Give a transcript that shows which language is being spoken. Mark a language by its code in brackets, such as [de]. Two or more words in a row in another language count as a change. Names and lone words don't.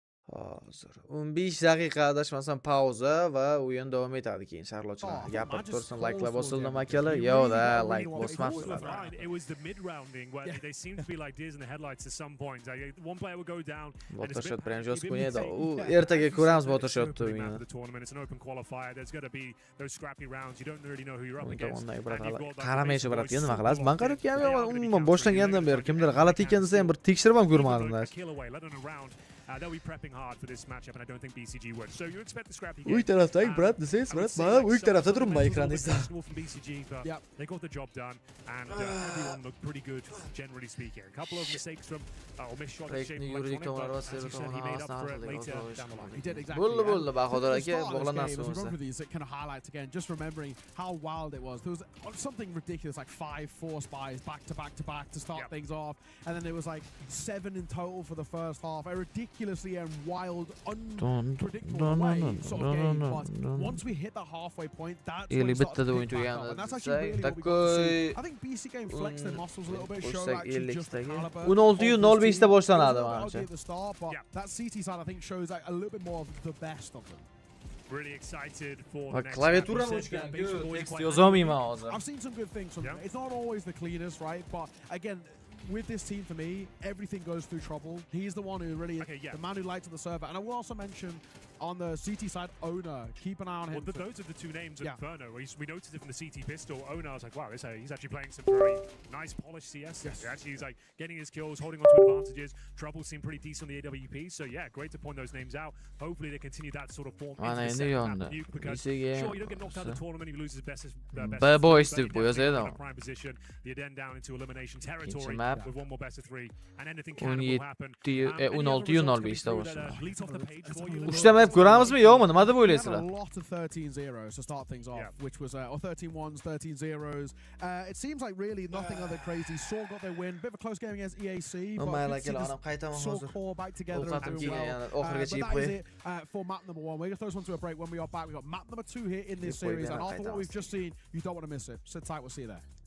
[uz] Hozir 15 daqiqa adashmasam pauza va o'yin davom etadi keyin sharlovchilar. Gapirib tursin, like'lar bosildimi akalar? Yo'q-da, like bosmabsizlar. [en] It was the mid-rounding where they seemed to be like deers in the headlights at some point. One player would go down. [uz] Botoshot bilan jostko edi. U ertaga ko'ramiz Botoshotni. [en] It's an open qualifier. There's got to be those scrappy rounds. You don't really know who you're up against. [uz] Qaramaychi brat, nima qilasiz? Men qarayotgan umuman boshlangandan beri kimdir g'alati ekan desa ham bir tekshirib ham ko'rmadim. [en] They'll be prepping hard for this matchup, and I don't think BCG would. So you expect the scrappy [uz] Uy tarafdagi brat desangiz, brat, mana uy tarafda turibman ekraningizda. [en] They got the job done, and everyone looked pretty good, generally speaking. A couple of mistakes from or missed shot of shape, as you said, he made up for it later down the line. He did exactly. [uz] Bo'ldi, Bahodir aka, bog'lanasiz o'zi. [en] It kind of highlights again, just remembering how wild it was. There was something ridiculous, like 5-4 spies back to back to back to start things off, and then there was like 7 in total for the first half. A ridiculously and wild, unpredictable way sort of game. But once we hit the halfway point, that's when it started to pick back up. And that's actually really what we got to see. I think BC game flexed their muscles a little bit, show actually just the caliber. [uz] 16:05 da boshlanadi menimcha. [en] At the start, but that CT side I think shows like a little bit more of the best of them. Really excited for the next [uz] klaviaturani o'chgan. Tekst yozolmayman hozir. [en] I've seen some good things from them. It's not always the cleanest, right? But again, with this team, for me, everything goes through trouble. He's the one who really, the man who lights up the server. And I will also mention, on the CT side, Owner, keep an eye on him. Well, those are the two names of Inferno. We noticed it from the CT pistol. Owner, I was like, wow, he's actually playing some very nice, polished CS. Actually, he's like getting his kills, holding on to advantages. Trouble seemed pretty decent on the AWP. So yeah, great to point those names out. Hopefully they continue that sort of form into the second half of Nuke, because sure, you don't get knocked out of the tournament if you lose his best [uz] boys deb qo'yasiz. [en] Prime position, you then down into elimination territory with one more best of 3, and anything can happen. [uz] 16:05 da boshlanadi. 3 ta map ko'ramizmi yo'qmi? Nima deb o'ylaysizlar? [en] A lot of 13-0s to start things off, which was or 13-1s, 13-0s. It seems like really nothing other crazy. Saw got their win. Bit of a close game against EAC, but Saw core back together and doing well. But that is it for map number 1. We're going to throw this one to a break. When we are back, we've got map number 2 here in this series, and after what we've just seen, you don't want to miss it. Sit tight, we'll see you there.